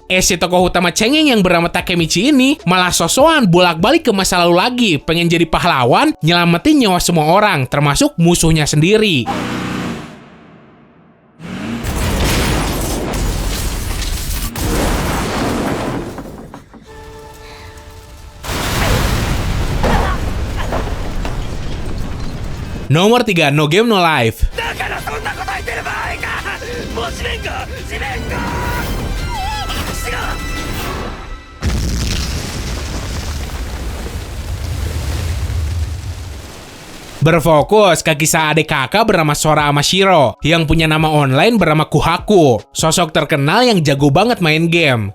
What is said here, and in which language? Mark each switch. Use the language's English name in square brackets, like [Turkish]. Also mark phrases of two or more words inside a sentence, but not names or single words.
[Indonesian] Si tokoh utama cengeng yang bernama Takemichi ini malah sosokan bolak-balik ke masa lalu lagi, pengen jadi pahlawan nyelamatin nyawa semua orang, termasuk musuhnya sendiri. Nomor 3, No Game No Life. [Japanese] だからそんなこと言ってる場合かもう地面が違う [Indonesian] Berfokus ke kisah adik kakak bernama Sora Amashiro yang punya nama online bernama Kuhaku, sosok terkenal yang jago banget main game.